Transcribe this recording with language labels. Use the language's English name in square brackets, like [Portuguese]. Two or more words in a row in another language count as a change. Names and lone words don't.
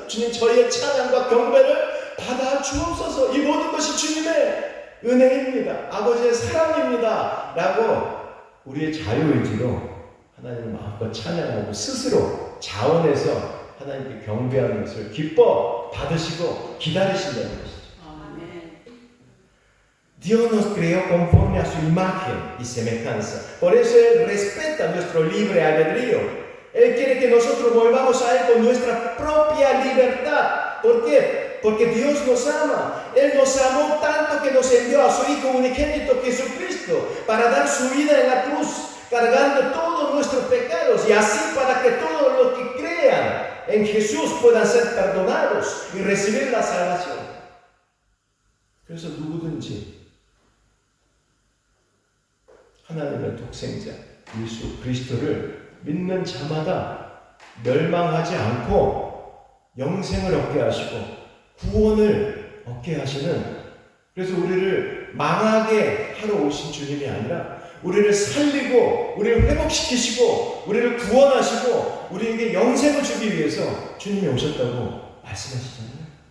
[Korean] 주님, 저희의 찬양과 경배를 받아 주옵소서. 이 모든 것이 주님의 은혜입니다, 아버지의 사랑입니다 라고 우리의 자유의지로 하나님을 마음껏 찬양하고 스스로 자원해서 하나님께 경배하는 것을 기뻐 받으시고 기다리신다는 것이죠. [Spanish] Dios nos creó conforme a su imagen y semejanza. Por eso Él respeta nuestro libre albedrío. Él quiere que nosotros volvamos a Él con nuestra propia libertad. ¿Por qué? Porque Dios nos ama. Él nos amó tanto que nos envió a su Hijo unigénito Jesucristo para dar su vida en la cruz, cargando todos nuestros pecados, y así para que todos los que crean en Jesús puedan ser perdonados y recibir la salvación. [Korean] 그래서 누구든지 하나님의 독생자 예수 그리스도를 믿는 자마다 멸망하지 않고 영생을 얻게 하시고 구원을 얻게 하시는, 그래서 우리를 망하게 하러 오신 주님이 아니라 우리를 살리고 우리를 회복시키시고 우리를 구원하시고 우리에게 영생을 주기 위해서 주님이 오셨다고 말씀하시잖아요.